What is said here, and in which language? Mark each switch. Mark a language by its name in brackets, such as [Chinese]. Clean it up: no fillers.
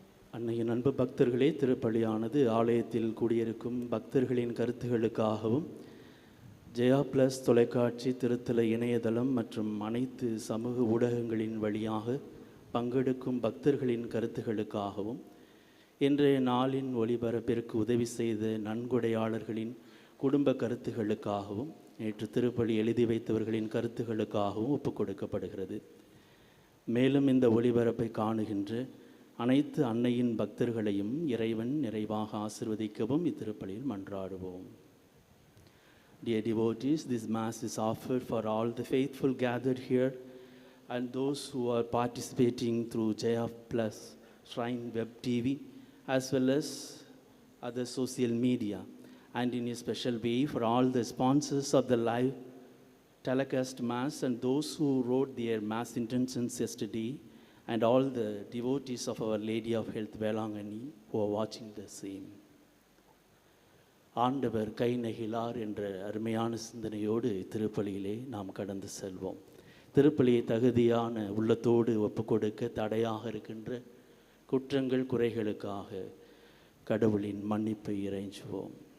[Tamil] அன்னையின் அன்பு பக்தர்களே, திருப்பலியானது ஆலயத்தில் கூடியிருக்கும் பக்தர்களின் கருத்துகளுக்காகவும் ஜெயா பிளஸ் தொலைக்காட்சி, திருத்தல இணையதளம் மற்றும் அனைத்து சமூக ஊடகங்களின் வழியாக பங்கெடுக்கும் பக்தர்களின் கருத்துகளுக்காகவும், இன்றைய நாளின் ஒளிபரப்பிற்கு உதவி செய்த நன்கொடையாளர்களின் குடும்ப கருத்துகளுக்காகவும், நேற்று திருப்பலி எழுதி வைத்தவர்களின் கருத்துகளுக்காகவும் ஒப்புக் கொடுக்கப்படுகிறது. மேலும் இந்த ஒளிபரப்பை காணுகின்ற அனைத்து அன்னையின் பக்தர்களையும் இறைவன் நிறைவாக ஆசிர்வதிக்கவும் இத்திருப்பலியில் மன்றாடுவோம். [English] Dear devotees, this Mass is offered for all the faithful gathered here and those who are participating through Jaya Plus Shrine Web TV as well as other social media, and in a special way for all the sponsors of the live telecast Mass and those who wrote their Mass intentions yesterday, and all the devotees of Our Lady of Health Velangani who are watching the same. [Tamil] ஆண்டவர் கை நெகிழார் என்ற அருமையான சிந்தனையோடு திருப்பலியிலே நாம் கடந்து செல்வோம். திருப்பலியை தகுதியான உள்ளத்தோடு ஒப்புக்கொடுக்க தடையாக இருக்கின்ற குற்றங்கள் குறைகளுக்காக கடவுளின் மன்னிப்பை இறைஞ்சுவோம்.